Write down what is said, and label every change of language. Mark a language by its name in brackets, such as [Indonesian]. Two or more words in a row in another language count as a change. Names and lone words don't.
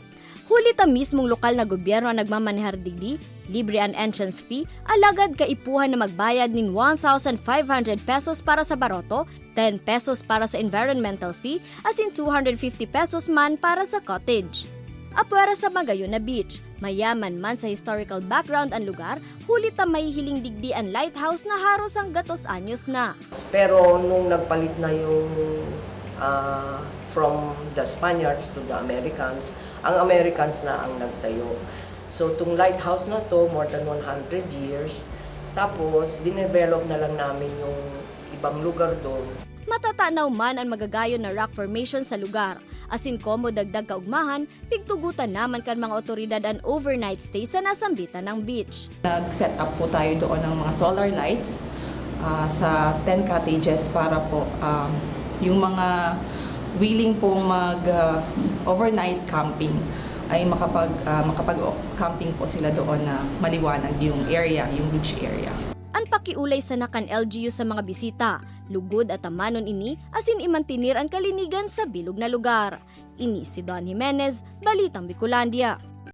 [Bikol] Huli ta mismong lokal na gobyerno ang nagmamanehar digdi, libre ang [English] entrance fee, [Bikol] alagad kaipuhan na magbayad nin 1,500 pesos para sa baroto, 10 pesos para sa [English] environmental fee, [Bikol] asin 250 pesos man para sa cottage. Apwera sa Magayon na beach, mayaman man sa [English] historical background [Bikol] ang lugar, huli ta mahihiling digdi ang lighthouse na haros ang gatos anyos na. [Filipino] Pero nung nagpalit na yung [English] from the Spaniards to the Americans, [Filipino] ang Americans na ang nagtayo. So, itong lighthouse na to, [English] more than 100 years. [Filipino] Tapos, dinevelop na lang namin yung ibang lugar doon. [Bikol] Matatanaw man ang magagayon na rock formation sa lugar. Asin komo dagdag kaugmahan, pigtugutan naman kan mga otoridad ang [English] overnight stay [Bikol] sa nasambitan ng beach. [Filipino] Nag-set up po tayo doon ng mga [English] solar lights [Filipino] sa 10 cottages para po yung mga willing pong mag- [English] overnight camping [Filipino] ay makapag-camping po sila doon na maliwanag yung area, yung [English] beach area. [Bikol] Ang pakiulay sa nakan LGU sa mga bisita, lugod at amanon ini, asin imantinir ang kalinigan sa bilog na lugar. Ini si Don Jimenez, Balitang Bicolandia.